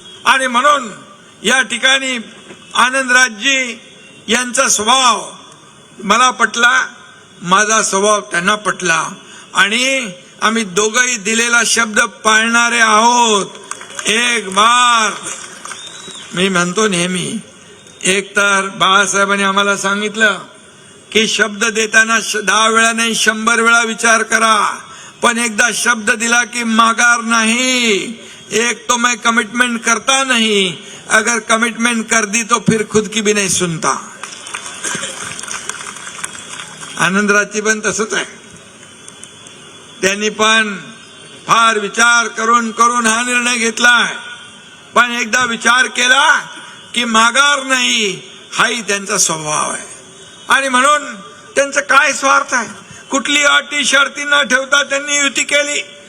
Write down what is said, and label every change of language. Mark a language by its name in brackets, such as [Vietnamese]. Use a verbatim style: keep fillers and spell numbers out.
[Marathi] आणि म्हणून या ठिकाणी आनंदराजजी यांचा स्वभाव मला पटला, माझा स्वभाव त्यांना पटला आणि आम्ही दोघंही दिलेला शब्द पाळणारे आहोत. एक बार मी म्हणतो नेहमी, एक तर बाळासाहेबांनी आम्हाला सांगितलं की शब्द देताना दहा वेळा नाही शंभर वेळा विचार करा, पण एकदा शब्द दिला की माघार नाही. [Hindi] एक तो मैं कमिटमेंट करता नहीं, अगर कमिटमेंट कर दी तो फिर खुद की भी नहीं सुनता. [Marathi] आनंदराजची पण तसंच आहे, त्यांनी पण फार विचार करून करून हा निर्णय घेतलाय, पण एकदा विचार केला की माघार नाही, हाही त्यांचा स्वभाव आहे. आणि म्हणून त्यांचं काय स्वार्थ आहे, कुठली अटी शर्ती न ठेवता त्यांनी युती केली.